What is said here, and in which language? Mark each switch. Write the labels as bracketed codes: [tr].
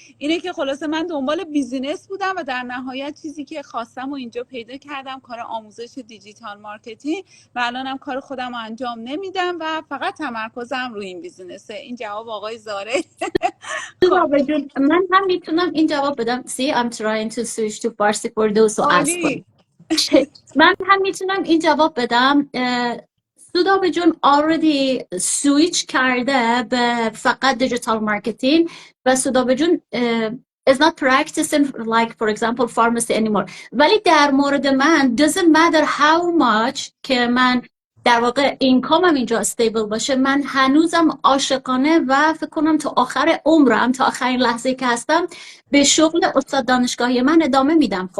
[fa] اینه که خلاصه من دنبال بیزینس بودم و در نهایت چیزی که خواستم و اینجا پیدا کردم، کار آموزش دیجیتال مارکتینگ و الانم کار خودم رو انجام نمیدم و فقط تمرکزم روی این بیزینسه. این جواب آقای زاره. خب جواب جون، من هم میتونم این جواب بدم. [en] See, I'm trying to switch to Farsi for those who ask for [fa] عالی. [en] it. [fa] من هم میتونم این جواب بدم. سودابه جون [en] already switch [fa] کرده به فقط دیجیتال مارکتینگ و سودابه جون [en] is not practicing like for example pharmacy anymore. [fa] ولی در مورد من [en] doesn't matter how much [fa] که من در واقع اینکامم اینجا استیبل باشه، من هنوزم عاشقانه و فکر کنم تا آخر عمرم، تا آخرین لحظه که هستم، به شغل استاد دانشگاهی من ادامه میدم.